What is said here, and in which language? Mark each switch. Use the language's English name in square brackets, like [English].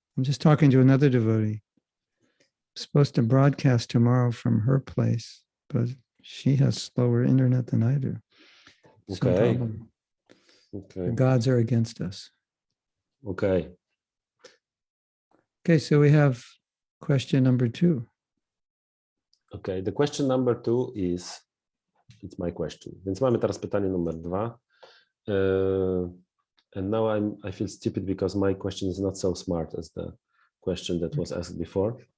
[English] I'm just talking to another devotee. I'm supposed to broadcast tomorrow from her place, but she has slower internet than I do. Some Okay. problem. Okay. The gods are against us. Okay. Okay, so we have question number 2. Okay, the question number 2 is, it's my question. [Polish] Więc mamy teraz pytanie numer 2. [English] And now I feel stupid because my question is not so smart as the question that was asked before.